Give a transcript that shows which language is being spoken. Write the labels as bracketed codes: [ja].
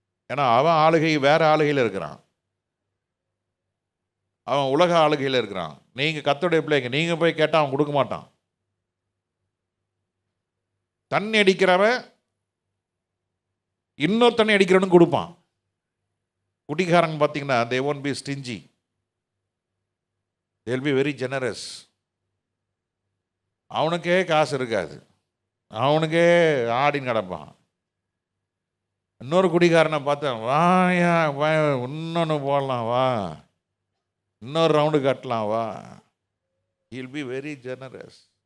[ta] ஏன்னா அவன் ஆளுகை வேற ஆளுகையில் இருக்கிறான், அவன் உலக ஆளுகையில் இருக்கிறான். நீங்கள் கர்த்தருடைய பிள்ளைங்க, நீங்கள் போய் கேட்டால் அவன் கொடுக்க மாட்டான். தண்ணி அடிக்கிறவன் இன்னொரு தண்ணி அடிக்கிறவனும் கொடுப்பான். குடிகாரங்க பார்த்தீங்கன்னா [en] they won't be stingy, they'll be very generous. [ta] அவனுக்கே காசு இருக்காது, அவனுக்கே ஆடின்னு கிடப்பான். இன்னொரு குடிகாரனை பார்த்தேன், வாயா வா, இன்னொன்று போடலாம் வா, இன்னொரு ரவுண்டு கட்டலாம் வா. [en] he'll be very generous.